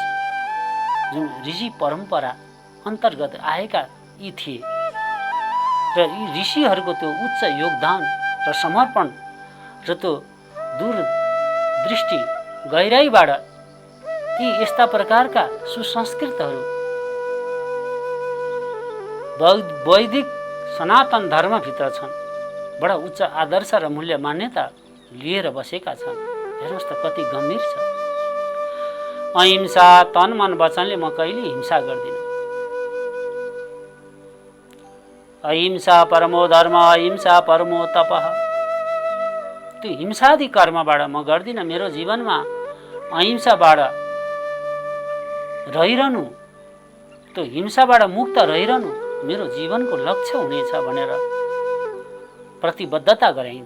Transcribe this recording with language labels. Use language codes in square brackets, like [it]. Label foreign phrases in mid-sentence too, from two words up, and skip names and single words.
[ne] जुन ऋषि परम्परा अन्तर्गत आएका यी थिए र यी ऋषिहरूको त्यो उच्च योगदान र समर्पण र त्यो दूरदृष्टि गहिराईबाट ती यस्ता प्रकारका सुसंस्कृतहरू वैदिक सनातन धर्मभित्र छन्, बडा उच्च आदर्श र मूल्य मान्यता लिएर बसेका छन्। हेर्नुहोस् त कति गम्भीर छ। अहिंसा तन मन वचनले म कहिले हिंसा गर्दिनँ। [sa] अहिंसा परमो धर्म अहिंसा परमो तपः। [ne] त्यो हिंसादि कर्मबाट म गर्दिनँ। मेरो जीवनमा अहिंसाबाट रहिरहनु, त्यो हिंसाबाट मुक्त रहिरहनु मेरो जीवनको लक्ष्य हुनेछ भनेर प्रतिबद्धता गराइन्छ।